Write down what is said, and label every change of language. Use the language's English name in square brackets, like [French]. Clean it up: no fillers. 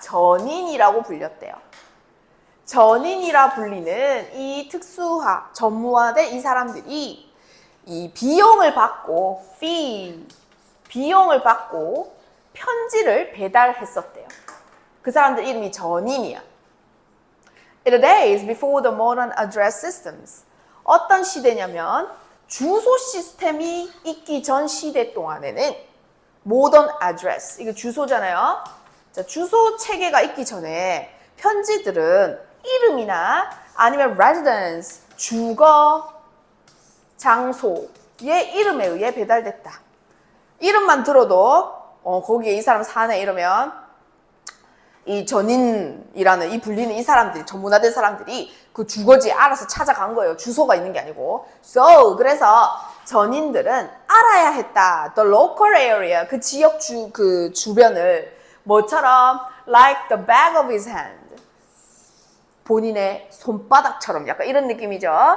[Korean] 전인이라고 불렸대요. 전인이라 불리는 이 특수화, 전무화된 이 사람들이 이 비용을 받고 비용을 받고 편지를 배달했었대요. 그 사람들 이름이 전인이야. [English] In the days before the modern address systems. [Korean] 어떤 시대냐면 주소 시스템이 있기 전 시대 동안에는 [English] modern address, [Korean] 이거 주소잖아요. 자, 주소 체계가 있기 전에 편지들은 이름이나 아니면 residence, 주거 장소의 이름에 의해 배달됐다. 이름만 들어도 거기에 이 사람 사네 이러면 이 전인이라는 이 불리는 이 사람들이, 전문화된 사람들이 그 주거지에 알아서 찾아간 거예요. 주소가 있는 게 아니고. 그래서 전인들은 알아야 했다. [English] The local area, [Korean] 그 지역 그 주변을 뭐처럼 [English] like the back of his hand. [Korean] 본인의 손바닥처럼 약간 이런 느낌이죠.